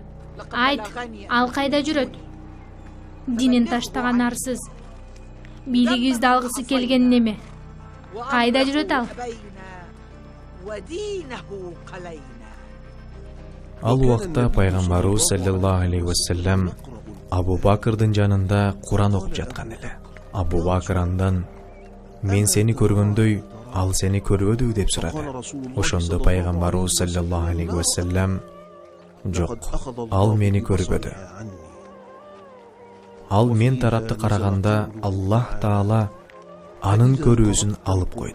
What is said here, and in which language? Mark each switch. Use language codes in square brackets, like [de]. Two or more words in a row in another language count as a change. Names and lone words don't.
[ky] Айт, ал кайда жүрөт? Динин таштаган арсыз. Бийлигибизди алгысы келген неме? Кайда жүрөт ал? Ал убакта пайгамбарыбыз [ar] صلى الله عليه وسلم [ky] Абу Бакырдын жанында Куран окуп жаткан эле. Абу Бакыр андан: "Мен сени көргөндөй, ал сени көрбөдү?" деп сурады. Ошондо пайгамбарыбыз [ar] صلى الله عليه وسلم: [ky] "Жок, ал мени көрбөдү. Ал мен тарапты караганда Аллах Таала анын көрүүсүн алып койду.